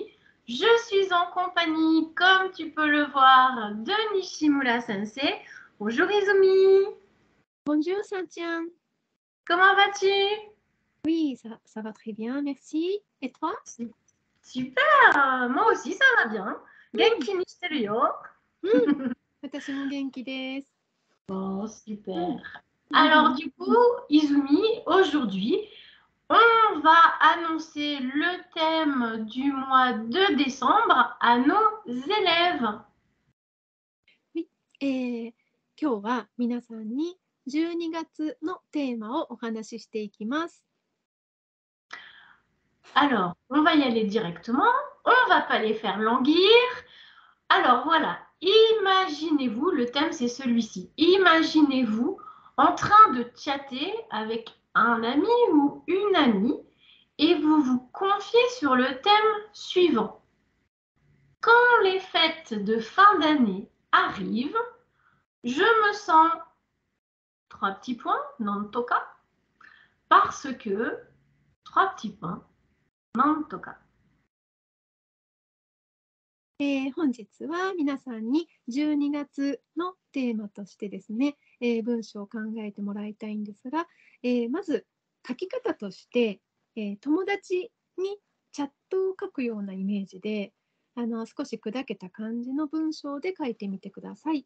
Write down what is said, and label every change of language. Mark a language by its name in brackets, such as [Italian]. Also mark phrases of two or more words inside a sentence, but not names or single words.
[French] Je suis en compagnie, comme tu peux le voir, de Nishimura Sensei. Bonjour Izumi. Bonjour Santillane. Comment vas-tu? Oui, ça va très bien, merci. Et toi? Super, moi aussi ça va bien. [Japanese] 元気にしてるよ. 私も元気です。 [French] Oh, super. Alors du coup, Izumi, aujourd'hui, on va annoncer le thème du mois de décembre à nos élèves. Oui、 [Japanese] 今日は皆さんに12月のテーマをお話ししていきます。 [French] Alors, on va y aller directement. On va pas les faire languir. Alors voilà, imaginez-vous, le thème c'est celui-ci. Imaginez-vous en train de chatter avec un ami ou une amie et vous vous confiez sur le thème suivant. Quand les fêtes de fin d'année arrivent, je me sens, 3 petits points, nantoka, parce que, 3 petits points, nantoka. [Japanese] 本日は皆さんに12月のテーマとしてですね、文章を考えてもらいたいんですが、まず書き方として、友達にチャットを書くようなイメージで、少し砕けた感じの文章で書いてみてください。